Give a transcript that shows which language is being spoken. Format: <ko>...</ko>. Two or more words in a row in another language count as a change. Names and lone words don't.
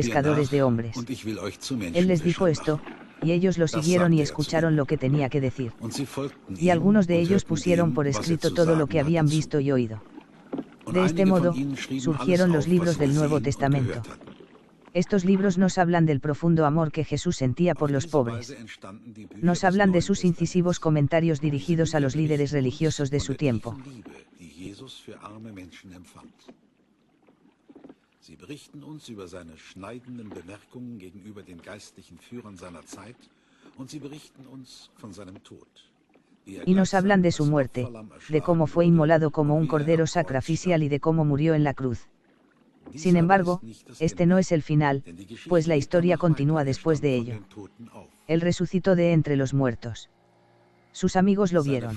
<es>pescadores</es> <de>nach,</de> <es>de hombres.</es> <de>und ich will euch zu</de> <es>Él les dijo</es> <de>Menschenfischern</de> <es>esto,</es> <de>machen.</de> <es>y ellos lo siguieron y escucharon lo que tenía que decir.</es> <de>Und sie folgten</de> <es>Y</es> <de>ihm</de> <es>algunos de</es> <de>und</de> <es>ellos</es> <de>hörten</de> <es>pusieron</es> <de>dem,</de> <es>por</es> <de>was er</de> <es>escrito</es> <de>zu</de> <es>todo lo</es> <de>sagen</de> <es>que habían</es> <de>hatte, zu.</de> <es>visto y oído.</es> <de>Und</de> <es>De este</es> <de>einige</de> <es>modo,</es> <de>von ihnen schrieben</de> <es>surgieron</es> <de>alles</de> <es>los</es> <de>auf,</de> <es>libros</es> <de>was sie</de> <es>del Nuevo</es> <de>gesehen und</de> <es>Testamento.</es> <de>gehört hatten.</de> <es>Estos libros nos hablan del profundo amor que Jesús sentía por</es> <de>Auf</de> <es>los</es> <de>diese</de> <es>pobres.</es> <de>Weise entstanden die Bücher</de> <es>Nos</es> <de>des</de> <es>hablan de</es> <de>Neuen</de> <es>sus</es> <de>Testaments.</de> <es>incisivos comentarios</es> <de>Diese</de> <es>dirigidos a</es> <de>Bücher</de> <es>los líderes</es> <de>berichten uns</de> <es>religiosos de</es> <de>von</de> <es>su</es> <de>der</de> <es>tiempo.</es> <de>tiefen Liebe, die Jesus für arme Menschen empfand. Sie berichten uns über seine schneidenden Bemerkungen gegenüber den geistlichen Führern seiner Zeit und sie berichten uns von seinem Tod.</de> <es>Y nos hablan de su muerte, de cómo fue inmolado como un cordero sacrificial y de cómo murió en la cruz. Sin embargo, este no es el final, pues la historia continúa después de ello. Él resucitó de entre los muertos. Sus amigos lo vieron.</es>